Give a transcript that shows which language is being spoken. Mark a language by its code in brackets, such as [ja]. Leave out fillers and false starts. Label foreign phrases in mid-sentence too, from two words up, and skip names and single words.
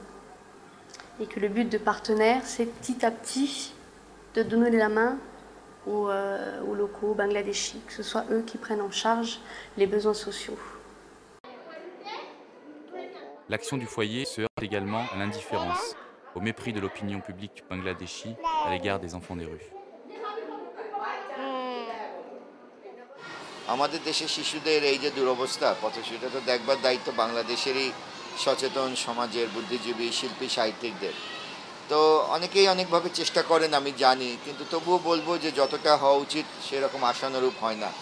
[fr] Et que le but de Partenaire, c'est petit à petit de donner la main aux locaux bangladeshis, que ce soit eux qui prennent en charge les besoins sociaux. L'action du foyer se heurte également à l'indifférence, au mépris de l'opinion publique bangladeshi à l'égard des enfants des rues. [bn] আমাদের দেশের শিশুদের এই যে দুরবস্থা, সেটা তো দেখবার দায়িত্ব বাংলাদেশেরই সচেতন সমাজের বুদ্ধিজীবী, শিল্পী, সাহিত্যিকদের। তো অনেকেই অনেকভাবে চেষ্টা করেন আমি জানি, কিন্তু তবুও বলবো যে যতটা হওয়া উচিত সেরকম আশানুরূপ হয় না।